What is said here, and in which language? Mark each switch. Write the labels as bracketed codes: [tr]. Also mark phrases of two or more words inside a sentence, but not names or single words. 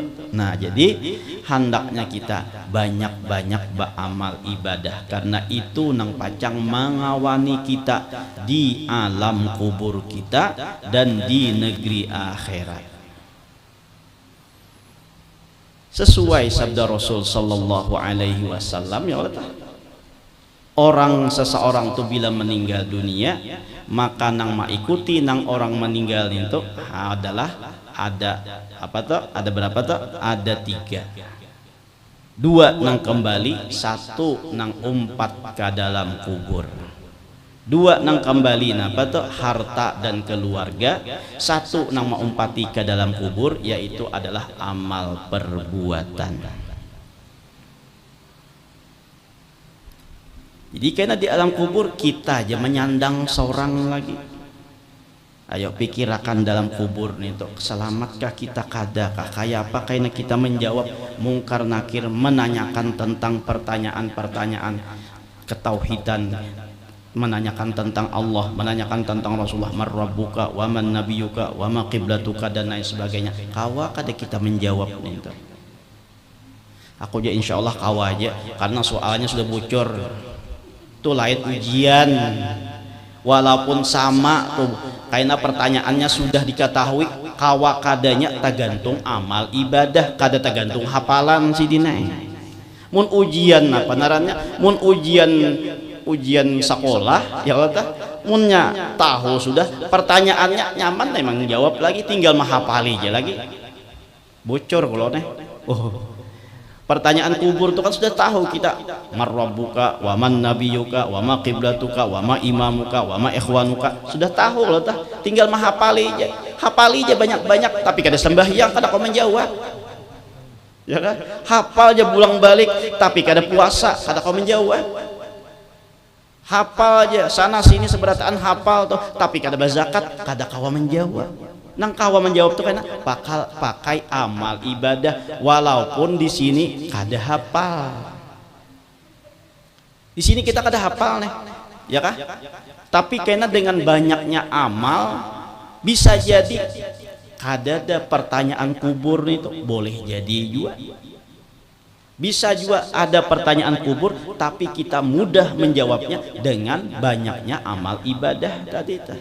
[bjn] Nah jadi hendaknya kita banyak-banyak beramal ibadah, karena itu nang pacang mengawani kita di alam kubur kita dan di negeri akhirat. Sesuai sabda Rasul [ar] صلى الله عليه وسلم, يا الله, [bjn] orang seseorang tuh bila meninggal dunia, maka nang maikuti nang orang meninggal itu adalah ada apa tuh? Ada berapa tuh? Ada 3. 2 nang kembali, 1 nang umpat ke dalam kubur. 2 nang kembali napa tuh? Harta dan keluarga. 1 nang mengumpati ke dalam kubur, yaitu adalah amal perbuatan. Jadi karena di alam kubur kita aja menyandang seorang lagi. Ayo pikirkan dalam kubur nih tuh, selamatkah kita kadakah kayak apa karena kita menjawab mungkar nakir, menanyakan tentang pertanyaan-pertanyaan ketauhidan, menanyakan tentang Allah, menanyakan tentang Rasulullah, [ar] من ربك ومن نبيك وما قبلتك [bjn] dan lain sebagainya. Kawa kada kita menjawab nih tuh. Aku aja insyaallah kawa aja karena soalnya sudah bocor. Itu lain ujian, walaupun sama tuh karena pertanyaannya sudah diketahui, kawa kadanya tergantung amal ibadah, kada tergantung hafalan si dinai. Mun ujian apa narannya, mun ujian sekolah [ar] يا الله, [bjn] munnya tahu sudah pertanyaannya nyaman memang jawab lagi, tinggal menghafali aja lagi. Bocor kalau nih. Pertanyaan kubur itu kan sudah tahu kita, [ar] من ربك ومن نبيك وما قبلتك وما إمامك وما إخوانك, [bjn] sudah tahu loh tah, tinggal menghafali aja banyak-banyak, tapi kada sembahyang kada kau menjawab, ya kan? Hafal aja pulang balik tapi kada puasa kada kau menjawab, hafal aja sana sini seberataan hafal tuh tapi kada berzakat kada kau menjawab. Nang kawa menjawab tuh karena pakai amal ibadah, walaupun di sini kada hafal. Di sini kita kada hafal nih, ya kah? Tapi karena dengan banyaknya amal bisa jadi kada ada pertanyaan kubur nih tuh, boleh jadi juga. Bisa juga ada pertanyaan kubur tapi kita mudah menjawabnya dengan banyaknya amal ibadah tadi tuh.